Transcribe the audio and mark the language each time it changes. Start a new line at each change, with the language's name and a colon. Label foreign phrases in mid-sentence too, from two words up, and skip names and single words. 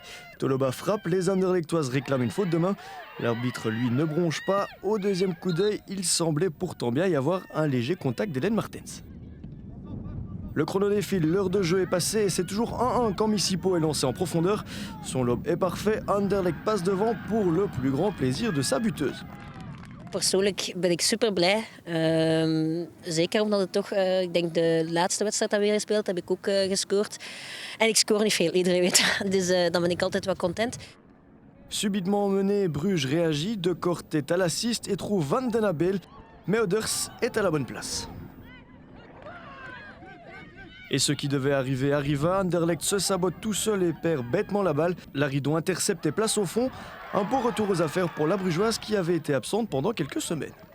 French: Toloba frappe, les Anderlechtoises réclament une faute de main. L'arbitre, lui, ne bronche pas. Au deuxième coup d'œil, il semblait pourtant bien y avoir un léger contact d'Hélène Martens. Le chrono défile, l'heure de jeu est passée et c'est toujours 1-1 quand Missipo est lancé en profondeur. Son lob est parfait, Anderlecht passe devant pour le plus grand plaisir de sa buteuse.
Dutch: Persoonlijk ben ik super blij. Zeker omdat het toch, ik denk de laatste wedstrijd dat we weer gespeeld heb ik ook gescoord. En ik scoor niet veel, iedereen weet dat. Dus dan ben ik altijd wel content.
French: Subitement mené, Bruges réagit, De Kort est à l'assist et trouve Van den Abel, mais Oders est à la bonne place. Et ce qui devait arriver arriva, Anderlecht se sabote tout seul et perd bêtement la balle. Laridon intercepte et place au fond. Un beau retour aux affaires pour la Brugeoise qui avait été absente pendant quelques semaines.